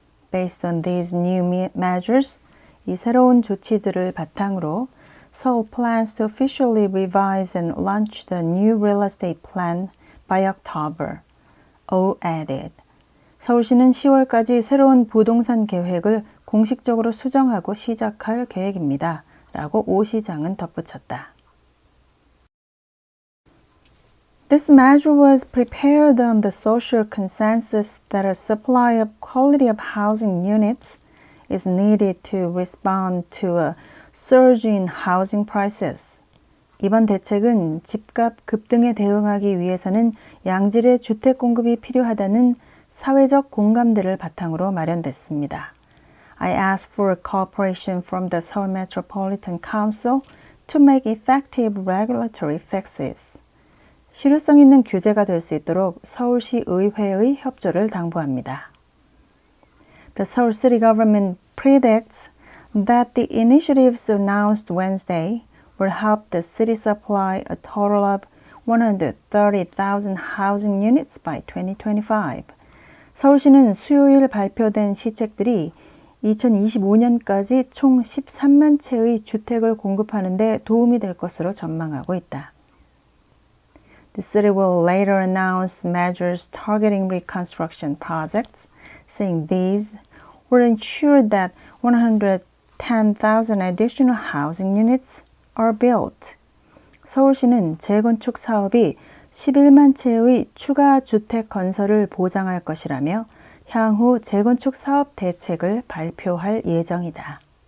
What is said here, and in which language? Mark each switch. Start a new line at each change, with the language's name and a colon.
English: Based on these new measures,
Korean: 이 새로운 조치들을 바탕으로
English: Seoul plans to officially revise and launch the new real estate plan by October. O added.
Korean: 서울시는 10월까지 새로운 부동산 계획을 공식적으로 수정하고 시작할 계획입니다. 라고 오 시장은 덧붙였다.
English: This measure was prepared on the social consensus that a supply of quality of housing units is needed to respond to a surge in housing prices.
Korean: 이번 대책은 집값 급등에 대응하기 위해서는 양질의 주택 공급이 필요하다는 사회적 공감대를 바탕으로 마련됐습니다.
English: I asked for cooperation from the Seoul Metropolitan Council to make effective regulatory fixes.
Korean: 실효성 있는 규제가 될 수 있도록 서울시 의회의 협조를 당부합니다.
English: The Seoul City government predicts that the initiatives announced Wednesday will help the city supply a total of 130,000 housing units by 2025.
Korean: 서울시는 수요일 발표된 시책들이 2025년까지 총 13만 채의 주택을 공급하는 데 도움이 될 것으로 전망하고 있다.
English: The city will later announce measures targeting reconstruction projects, saying these will ensure that 110,000 additional housing units are built.
Korean: 서울시는 재건축 사업이 11만 채의 추가 주택 건설을 보장할 것이라며 향후 재건축 사업 대책을 발표할 예정이다.